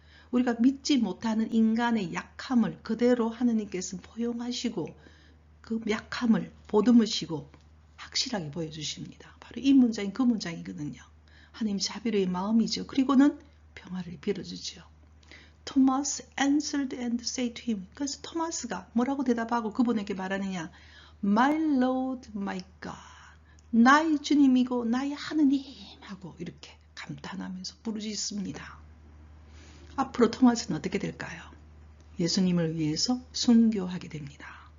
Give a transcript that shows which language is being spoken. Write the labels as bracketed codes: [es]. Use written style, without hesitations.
[ko] 우리가 믿지 못하는 인간의 약함을 그대로 하느님께서는 포용하시고 그 약함을 보듬으시고 확실하게 보여주십니다. 바로 이 문장이 그 문장이거든요. 하느님 자비로의 마음이죠. 그리고는 평화를 빌어주죠. [en] Thomas answered and said to him. [ko] 그래서 토마스가 뭐라고 대답하고 그분에게 말하느냐. [en] My Lord, my God. [ko] 나의 주님이고 나의 하느님 하고 이렇게 감탄하면서 부르짖습니다. 앞으로 토마스는 어떻게 될까요? 예수님을 위해서 순교하게 됩니다.